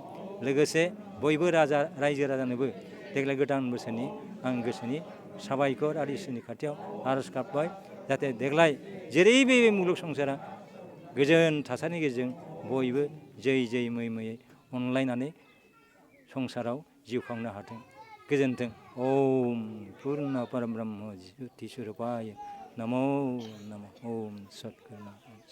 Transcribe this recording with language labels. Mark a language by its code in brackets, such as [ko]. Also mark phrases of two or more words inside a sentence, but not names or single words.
[brx] लोगोसे बयबो रायजो राजानोबो देग्लाय गोदान बोसोरनि आं गोसोनि साबायखर आरो इसोरनि खाथियाव आरज गाबबाय, जाहाथे देग्लाय जेरैबो बे मुलुग संसारा गोजोन थासारिनि गेजेरजों बयबो जै जै मै मैयै अनलायनानै संसाराव जिउ खांनो हाथों। गोजोन्थों। [sa] ओम पुर्ण परब्रह्म ज्योति स्वरूपाय नमो नमः। ओम सद्गुरु।